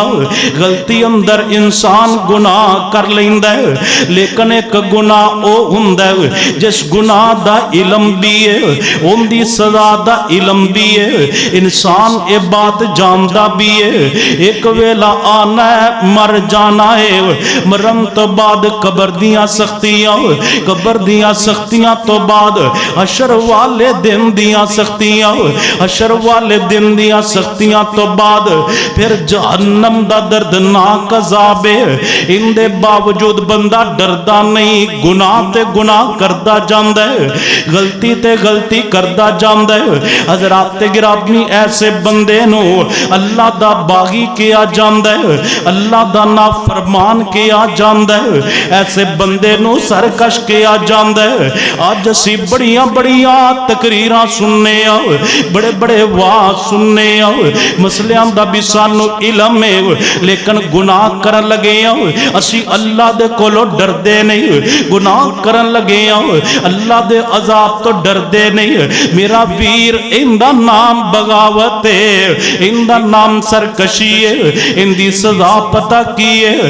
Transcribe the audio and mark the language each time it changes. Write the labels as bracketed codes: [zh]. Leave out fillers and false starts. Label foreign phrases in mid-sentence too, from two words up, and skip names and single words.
[pa] غلطی اندر انسان گناہ کر لیندا ہے، لیکن ایک گناہ او ہوندا ہے جس گناہ دا علم بھی ہے، اندی سزا دا علم بھی ہے، انسان یہ بات جاندا بھی ہے. ایک ویلا آنا ہے، مر جانا ہے، مرن تو بعد قبر دیاں سختیاں، قبر دیاں سختیاں تو بعد حشر والے دن دیاں سختیاں، حشر والے دن دیاں سختیاں تو بعد پھر جہنم دا دردناک عذاب ہے، ان دے باوجود بندہ ڈردا نہیں، گناہ تے گناہ کردا جاندا ہے، غلطی تے غلطی کردا جاندا ہے۔ حضرات گرامی ایسے بندے نو اللہ دا باغی کیا جاندا ہے، اللہ دا نافرمان کیا جاندا ہے، ایسے بندے نو سرکش کیا جاندا ہے۔ آج اسی بڑیاں بڑیاں تقریراں سننے آ، بڑے بڑے واعظ سننے آ، مسئلیاں دا بھی سانو علم ہے، لیکن گناہ کرن لگے آ اسی اللہ دے کولو ڈردے نہیں، گناہ کرن لگے آ اللہ دے عذاب تو ڈردے نہیں۔ میرا ویر ان دا نام بغاوت ہے، ان دا نام سرکشی ہے، ان دی سزا پتہ کی ہے۔